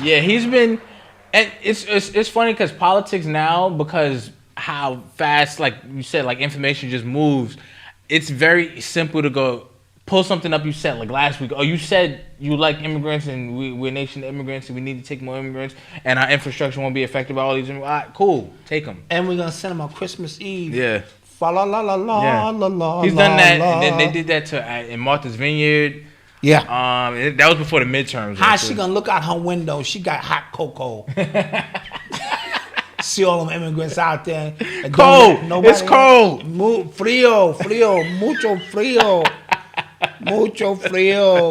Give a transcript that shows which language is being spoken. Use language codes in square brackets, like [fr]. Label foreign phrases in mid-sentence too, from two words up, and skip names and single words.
[en] Yeah, he's been, and it's funny because politics now, because how fast, like you said, like information just moves. It's very simple to go pull something up you said like last week. Oh, you said you like immigrants and we're a nation of immigrants and we need to take more immigrants and our infrastructure won't be affected by all these immigrants. All right, cool, take them. And we're gonna send them on Christmas Eve. Yeah. Fa la la la la la la. He's done that, and then they did that to in Martha's Vineyard. Yeah. That was before the midterms. How she gonna look out her window? She got hot cocoa. See all them immigrants out there. Cold. It's cold. [es] Frio, mucho frio. Mucho frio.